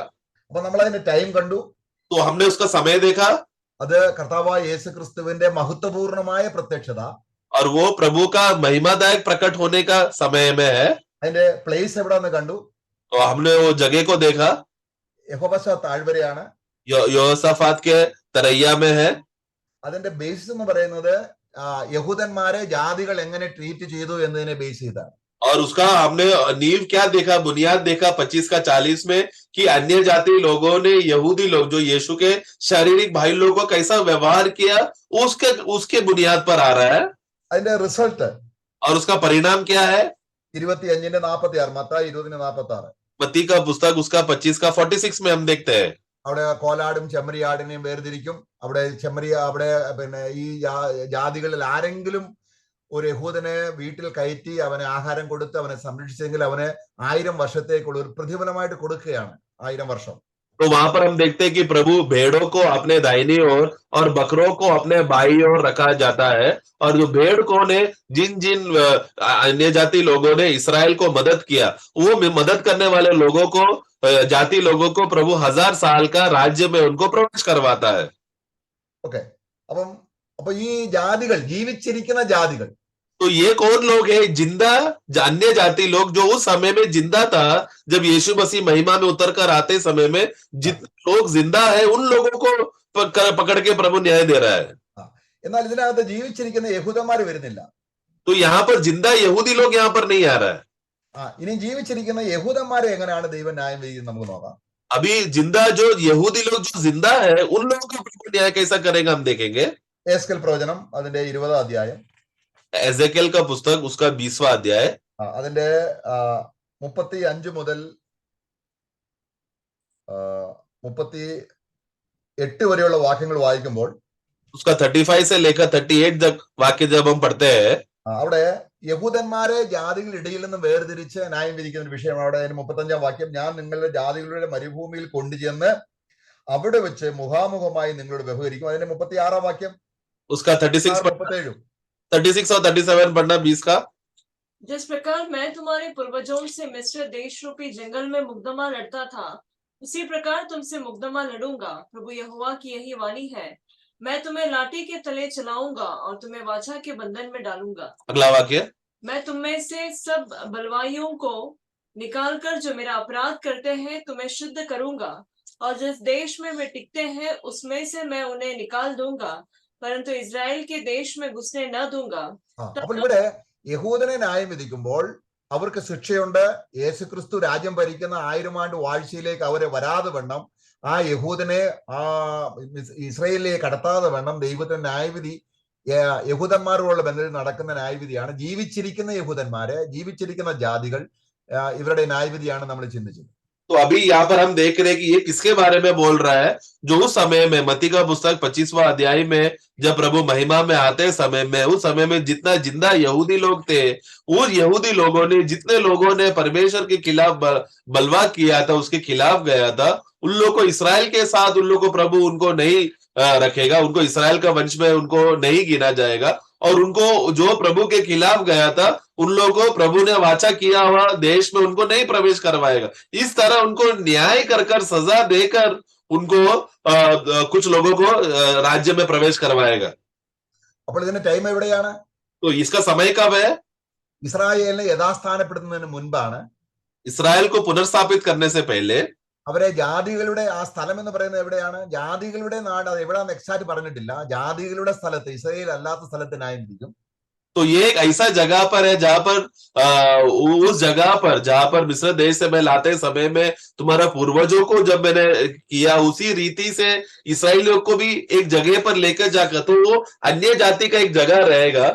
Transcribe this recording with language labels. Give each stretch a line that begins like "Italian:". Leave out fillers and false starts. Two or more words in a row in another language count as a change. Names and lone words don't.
Malayalam: അപ്പൊ നമ്മൾ അതിന്റെ ടൈം കണ്ടു.
Hindi: तो हमने उसका समय देखा,
Malayalam: അത് കർത്താവായ യേശു ക്രിസ്തുവിന്റെ മഹത്വപൂർണമായ പ്രത്യക്ഷത.
Hindi: और वो प्रभु का महिमादायक प्रकट होने का समय में है।
Malayalam: അതിന്റെ പ്ലേസ് എവിടെന്ന് കണ്ടു.
Hindi: तो हमने वो जगह को देखा,
Malayalam: യഹോവശ താഴ്വരയാണ്.
Hindi: यहोशाफात के तरैया में है।
Malayalam: അതിന്റെ ബേസിസ് എന്ന് പറയുന്നത് യഹൂദന്മാരെ ജാതികൾ എങ്ങനെ ട്രീറ്റ് ചെയ്തു എന്നതിനെ ബേസ് ചെയ്താണ്.
Hindi: और उसका हमने नींव क्या देखा, बुनियाद देखा 25:40 में, कि अन्य जाति लोगों ने यहूदी लोग जो यीशु के शारीरिक भाई लोगों को कैसा व्यवहार किया, उसके बुनियाद पर आ रहा है।
Malayalam: അതിന്റെ റിസൾട്ട്
Hindi: और उसका परिणाम क्या है?
Malayalam: 25:46 മത്തായി 20:46.
Hindi: मत्ती का पुस्तक उसका 25:46 में हम देखते हैं।
Malayalam: അവിടെ കോലാടും ചെമ്മരിയാടിനെയും വേർതിരിക്കും. അവിടെ പിന്നെ ഈ ജാതികളിൽ ആരെങ്കിലും ഒരു യഹൂദനെ വീട്ടിൽ കയറ്റി അവനെ ആഹാരം കൊടുത്ത് അവനെ സംരക്ഷിച്ചെങ്കിൽ അവന് 1000 വർഷത്തേക്കുള്ള ഒരു പ്രതിഫലമായിട്ട് കൊടുക്കുകയാണ്. 1000 വർഷം.
Hindi: तो वहां पर हम देखते हैं कि प्रभु भेड़ों को अपने दाहिनी ओर और बकरों को अपने बाईं ओर रखा जाता है। और जो भेड़ को ने जिन जिन अन्य जाति लोगों ने इसराइल को मदद किया, वो मदद करने वाले लोगों को, जाति लोगों को प्रभु 1000 साल का राज्य में उनको प्रवेश करवाता है।
Malayalam: ഓക്കെ. അപ്പൊ ഈ ജാതികൾ, ജീവിച്ചിരിക്കുന്ന ജാതികൾ,
Hindi: तो ये कौन लोग है? जिंदा अन्य जाति लोग, जो उस समय में जिंदा था, जब यीशु मसीह महिमा में उतर कर आते समय में जितने लोग जिंदा है, उन लोगों को पकड़ के प्रभु न्याय दे रहा है।
Malayalam: എന്നാൽ ഇതിനകത്ത് ജീവിച്ചിരിക്കുന്ന യഹൂദന്മാർ വരുന്നില്ല.
Hindi: तो यहाँ पर जिंदा यहूदी लोग यहाँ पर नहीं आ रहा है।
Malayalam: ഇനി ജീവിച്ചിരിക്കുന്ന യഹൂദന്മാരെ എങ്ങനെയാണ് ദൈവം ന്യായം വിധിക്കുന്നത് നമുക്ക് നോക്കാം.
Hindi: अभी जिंदा जो यहूदी लोग जो जिंदा है, उन लोगों का प्रभु न्याय कैसा करेगा हम देखेंगे।
Malayalam: എസ്കേൽ പ്രവചനം അതിന്റെ 20 അധ്യായം,
Hindi: एजेकियल का पुस्तक उसका 20वां अध्याय,
Malayalam: അതിന്റെ 35 മുതൽ 38 വരെയുള്ള വാക്യങ്ങൾ വായിക്കുമ്പോൾ
Hindi: उसका 35 से लेकर 38 तक वाक्य जब हम पढ़ते हैं,
Malayalam: അവിടെ യഹൂദന്മാരെ ജാതികളുടെ ഇടയിൽ നിന്ന് വേർതിരിച്ച് ന്യായം വിധിക്കുന്ന ഒരു വിഷയമാണ്. അവിടെ 35 വാക്യം, ഞാൻ നിങ്ങളുടെ ജാതികളുടെ മരുഭൂമിയിൽ കൊണ്ടുചെന്ന് അവിടെ വെച്ച് മുഖാമുഖമായി നിങ്ങളോട് വ്യവഹരിക്കും. അതിന്റെ 36 വാക്യം,
Hindi: उसका 36 और 37 पढ़ना 20 का। जिस प्रकार मैं तुम्हारे पूर्वजों से मिस्र देश रूपी जंगल में मुकदमा लड़ता था, उसी प्रकार तुमसे मुकदमा लड़ूंगा। प्रभु यहोवा की यही वाणी है, मैं तुम्हें लाठी के तले चलाऊंगा और तुम्हें वाचा के बंधन में डालूंगा। अगला वाक्य, मैं तुम में से सब बलवाइयों को निकालकर जो मेरा अपराध करते हैं तुम्हें शुद्ध करूंगा, और जिस देश में वे टिकते हैं उसमें से मैं उन्हें निकाल दूंगा, परंतु इस्राएल के देश में घुसने न दूंगा।
Malayalam: അപ്പോൾ ഇവിടെ യഹൂദനെ ന്യായം വിധിക്കുമ്പോൾ അവർക്ക് ശിക്ഷയുണ്ട്. യേശുക്രിസ്തു രാജ്യം ഭരിക്കുന്ന 1000 ആണ്ട് വാഴ്ചയിലേക്ക് അവരെ വരാതെ വണ്ണം, ആ യഹൂദനെ ഇസ്രായേലിലേക്ക് കടത്താതെ വണ്ണം ദൈവത്തിന്റെ ന്യായവിധി യഹൂദന്മാരോടുള്ള ബന്ധത്തിൽ നടക്കുന്ന ന്യായവിധിയാണ്. ജീവിച്ചിരിക്കുന്ന യഹൂദന്മാരെ, ജീവിച്ചിരിക്കുന്ന ജാതികൾ, ഇവരുടെ ന്യായവിധിയാണ് നമ്മൾ ചിന്തിച്ചത്.
Hindi: तो अभी यहाँ पर हम देख रहे हैं कि ये किसके बारे में बोल रहा है, जो उस समय में मत्ती का पुस्तक 25वां अध्याय में जब प्रभु महिमा में आते समय में, उस समय में जितना जिंदा यहूदी लोग थे, उस यहूदी लोगों ने, जितने लोगों ने परमेश्वर के खिलाफ बलवा किया था, उसके खिलाफ गया था, उन लोगों को इसराइल के साथ उन लोगों को प्रभु उनको नहीं रखेगा, उनको इसराइल का वंश में उनको नहीं गिना जाएगा, और उनको जो प्रभु के खिलाफ गया था उन लोगों को प्रभु ने वाचा किया हुआ देश में उनको नहीं प्रवेश करवाएगा। इस तरह उनको न्याय कर कर, सजा देकर उनको कुछ लोगों को राज्य में प्रवेश करवाएगा।
Malayalam: അപ്പോൾ ഇതിന്റെ ടൈം എവിടെയാണ്?
Hindi: तो इसका समय कब है?
Malayalam: ഇസ്രായേലിനെ യഥാസ്ഥാനപ്പെടുത്തുന്നതിന് മുൻപാണ്.
Hindi: इसराइल को पुनर्स्थापित करने से पहले
Malayalam: അവരെ ജാതികളുടെ ആ സ്ഥലം എന്ന് പറയുന്നത് എവിടെയാണ്? ജാതികളുടെ നാട്. അത് എവിടെയാണെന്ന് എക്സാക്ട് പറഞ്ഞിട്ടില്ല. ജാതികളുടെ സ്ഥലത്ത്, ഇസ്രായേൽ അല്ലാത്ത സ്ഥലത്ത് ന്യായം.
Hindi: तो ये एक ऐसा जगह पर है जहां पर उस जगह पर जहां पर मिस्र देश से मैं लाते समय में तुम्हारा पूर्वजों को जब मैंने किया, उसी रीति से इसराइलियों को भी एक जगह पर लेकर जाकर, तो वो अन्य जाति का एक जगह रहेगा।